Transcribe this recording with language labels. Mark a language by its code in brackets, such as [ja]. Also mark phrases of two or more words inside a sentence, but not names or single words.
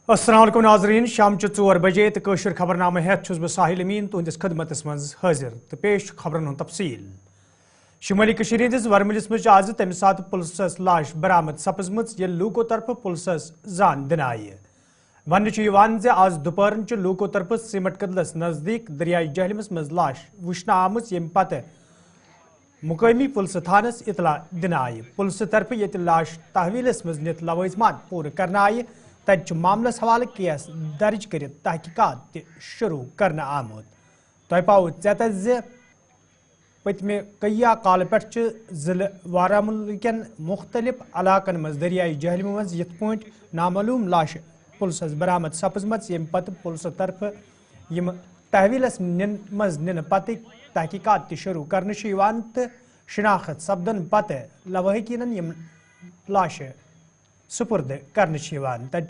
[ks] السلام علیکم ناظرین شام 4 بجے تو قشر خبرنامہ ہیت چھس بہ ساحل امین تہندس خدمتس مز حاضر تو پیش خبرن ہند تفصیل شمالی کشیر ہندس ورملس مز آز تمہ سات پلسس لاش برآمد سپزمژ یل لوکو طرف پلسس زان دن آئی ون آز دوپہرن لوکو طرف سیمٹ کدلس نزدیک دریائے جہلمس مز لاش وچھنہ آمت یم پتہ مقامی پلس تھانس اطلاع دن آئی پلس طرف یہ لاش تحویلس مز نت لوازمات پور کرنا آئی تج معاملس حوالہ کیس درج کرت تحقیقات شروع کرنا آمت تہ پاؤ ژیتس زِ پتمہ کیا کال پہ ضلع بارہمولہ کین مختلف علاقن مز دریائے جہلم مز یت پٲٹھۍ نامعلوم لاش پلسس برآمد سپزمژ یم پتہ پلس طرف یم تحویلس مز نن پتہ تحقیقات شروع کرنے تو شناخت سپدن پتہ لواحقینن یم لاش سپرد کرنے تج